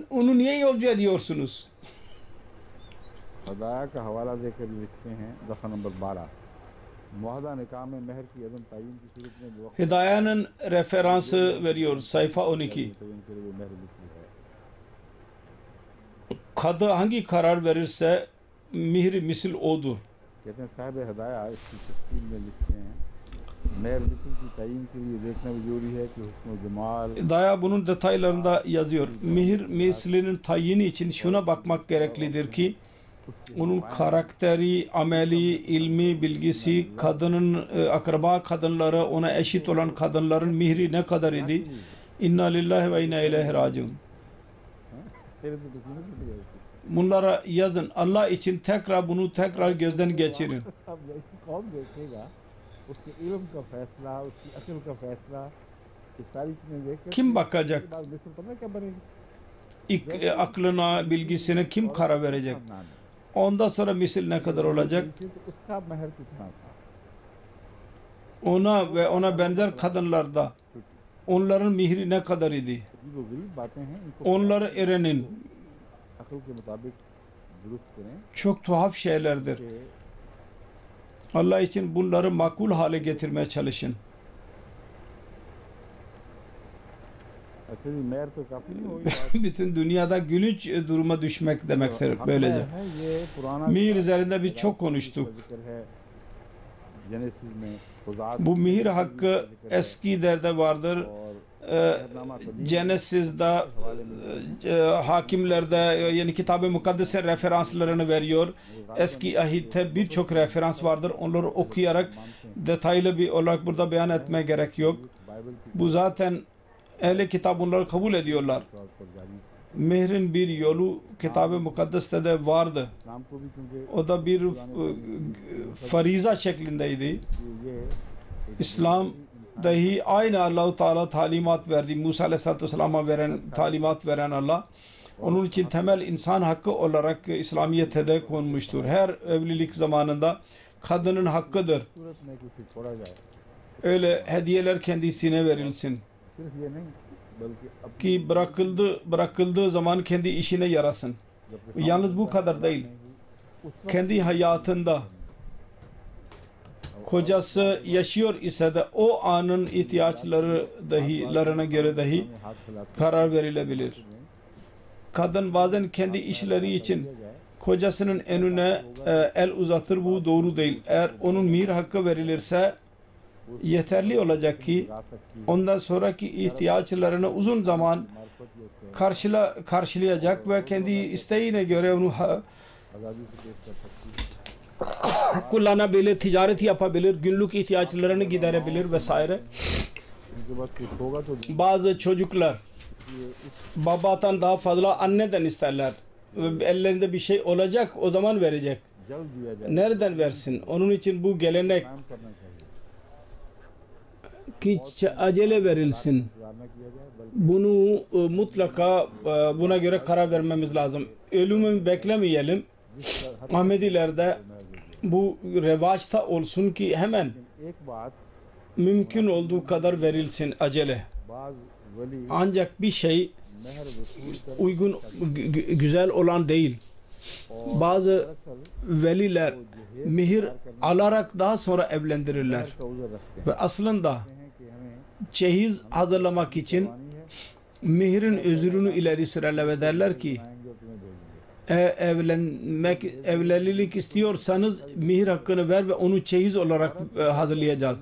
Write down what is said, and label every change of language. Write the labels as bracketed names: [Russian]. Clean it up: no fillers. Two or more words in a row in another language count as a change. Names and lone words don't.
[Turkish] Onu niye yolcu ediyorsunuz? [Urdu] ہدایہ کا حوالہ دے کر لکھتے ہیں دفعہ نمبر 12 معاہدہ نکاح میں مہر کی عدم تعیین کی صورت میں جو وقت [Turkish] Hidaye'nin referansı veriyor sayfa 12. [Urdu] تعیین کے لیے مہر مثل ہے. [Turkish] Kadı hangi karar verirse mihri misil odur. [Urdu] کہتے ہیں صاحب ہدایہ اس کی تفصیل میں لکھتے ہیں مہر مثل کی تعیین کے لیے دیکھنا بھی ضروری ہے کہ حسن جمال [Turkish] Daya bunun detaylarında yazıyor. Mihir mislinin tayini için şuna bakmak gereklidir ki onun karakteri, ameli, ilmi, bilgisi, kadının akraba kadınları, ona eşit olan kadınların mihri ne kadar idi? [Arabic] إنا لله وإنا إليه راجعون. [Urdu] تیرے تو پسینے چھوٹ گئے اس کے. [Turkish] Bunlara yazın. Allah için bunu tekrar gözden geçirin. [Urdu] اب ایسی کون دیکھے گا اس کے علم کا فیصلہ، اس کی عقل کا فیصلہ، یہ ساری چیزیں دیکھ کر [Turkish] Kim bakacak? [Urdu] بعد مصر پتہ کیا بنے گی? [Turkish] Aklına, bilgisine kim karar verecek? Ondan sonra misil ne kadar olacak? [Urdu] تو اس کا مہر کتنا تھا? [Turkish] Ona ve ona benzer kadınlarda onların mihri ne kadar idi? [Urdu] یہ وہ غریب باتیں ہیں، ان کو [Turkish] Onları öğrenin. [Urdu] عقل کے مطابق درست کریں [Turkish] Çok tuhaf şeylerdir. [Urdu] कि [Turkish] Allah için bunları makul hale getirmeye çalışın. [Urdu] اچھا جی مہر تو کافی نہیں ہوگی [Turkish] Bütün dünyada gülünç duruma düşmek demektir böylece. [Urdu] ہے یہ پرانا [Turkish] Mihir üzerinde biz çok konuştuk. [Urdu] ذکر ہے جینیسس میں خدا [Turkish] Bu mihir hakkı eski derde vardır. Genesis'de hakimlerde yani Kitab-ı Mukaddes'e referanslarını veriyor. Eski ahitte birçok referans vardır. Onları okuyarak detaylı bir olarak burada beyan etmeye gerek yok. Bu zaten ehli kitap bunları kabul ediyorlar. Mihrin bir yolu Kitab-ı Mukaddes'te de vardı. [Urdu] نام کو بھی کیونکہ [Turkish] O da bir fariza şeklindeydi. İslam dahi aynı Allah-u Teala talimat verdi. Musa [Arabic] عليه الصلاة والسلام'a [Turkish] talimat veren Allah. Onun için temel insan hakkı olarak İslamiyet'e de konmuştur. Her evlilik zamanında kadının hakkıdır. [Urdu] صورت میں کچھ چھوڑا جائے [Turkish] Öyle hediyeler kendisine verilsin. [Urdu] صرف یہ نہیں بلکہ اب [Turkish] Ki bırakıldığı zaman kendi işine yarasın. Yalnız bu kadar değil. Kendi hayatında kocası yaşıyor ise de o anın ihtiyaçlarına göre dahi karar verilebilir. Kadın bazen kendi işleri için kocasının önüne el uzatır, bu doğru değil. Eğer onun mihir hakkı verilirse yeterli olacak ki ondan sonraki ihtiyaçlarını uzun zaman karşılayacak ve kendi isteğine göre onu [Urdu] آزادی سے پیش کر سکتی ہے [Turkish] kullanabilir, ticaret yapabilir, günlük ihtiyaçlarını giderebilir vesaire. [Urdu] ان کے پاس کچھ ہوگا تو [Turkish] Bazı çocuklar babadan daha fazla anneden isterler. Ellerinde bir şey olacak, o zaman verecek. [Urdu] جلد دیا جائے [Turkish] Nereden versin? Onun için bu gelenek [Urdu] کام کرنا چاہیے [Turkish] ki acele verilsin. [Urdu] انتظار نہ کیا جائے بلکہ [Turkish] Bunu mutlaka buna göre karar vermemiz lazım. Ölümü beklemeyelim. Ahmedilerde bu revaçta olsun ki hemen [Urdu] ایک بات [Turkish] mümkün olduğu kadar verilsin acele. [Urdu] باز ولی [Turkish] Ancak bir şey [Urdu] مہر وصول کر [Turkish] uygun, güzel olan değil. Bazı veliler mihir alarak daha sonra evlendirirler. Ve aslında çeyiz hazırlamak için mihirin özrünü ileri sürerler ve derler ki evlilik istiyorsanız mihir hakkını ver ve onu çeyiz olarak hazırlayacağız.